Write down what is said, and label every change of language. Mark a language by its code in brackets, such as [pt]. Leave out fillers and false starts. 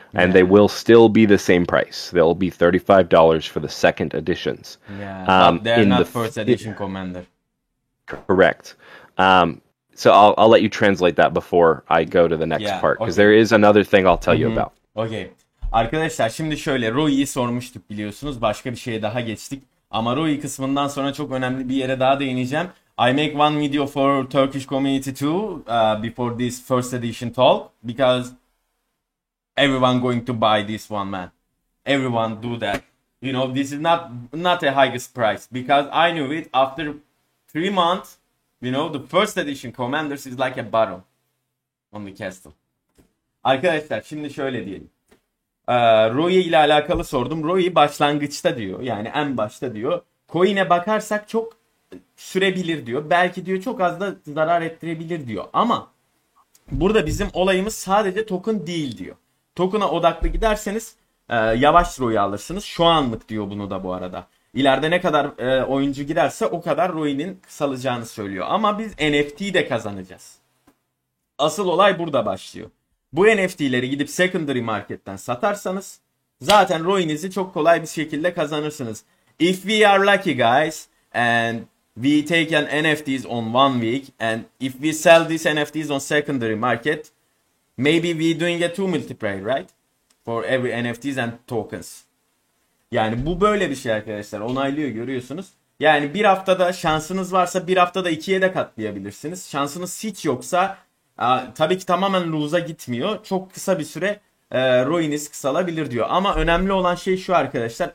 [en] And they will still be the same price. They'll be $35 for the second editions. Yeah, but they're not first edition Commander. Correct. So I'll let you translate that before I go to the next part, because there is another thing I'll tell you about. Okay. [tr] Arkadaşlar şimdi şöyle, ROI'yi sormuştuk biliyorsunuz. Başka bir şeye daha geçtik. Ama ROI kısmından sonra çok önemli bir yere daha değineceğim. [en] I make one video for Turkish community too before this first edition talk, because everyone going to buy this one, man. Everyone do that. You know, this is not a highest price, because I knew it after 3 months. You know, the first edition Commanders is like a bottom on the castle. [tr] Arkadaşlar şimdi şöyle diyelim. ROI ile alakalı sordum. ROI başlangıçta diyor. Yani en başta diyor. Coin'e bakarsak çok sürebilir diyor. Belki diyor çok az da zarar ettirebilir diyor. Ama burada bizim olayımız sadece token değil diyor. Token'a odaklı giderseniz yavaş ROI alırsınız. Şu anlık diyor bunu da bu arada. İleride ne kadar oyuncu girerse o kadar ROI'nin kısalacağını söylüyor. Ama biz NFT'yi de kazanacağız. Asıl olay burada başlıyor. Bu NFT'leri gidip secondary marketten satarsanız zaten ROI'nizi çok kolay bir şekilde kazanırsınız. [en] If we are lucky guys and we take an NFTs on 1 week and if we sell these NFTs on secondary market, maybe we doing a 2 multiplier, right? For every NFTs and tokens. [tr] Yani bu böyle bir şey arkadaşlar. Onaylıyor, görüyorsunuz. Yani bir haftada şansınız varsa bir haftada 2'ye de katlayabilirsiniz. Şansınız hiç yoksa tabii ki tamamen lose'a gitmiyor. Çok kısa bir süre ROI'niz kısalabilir diyor. Ama önemli olan şey şu arkadaşlar.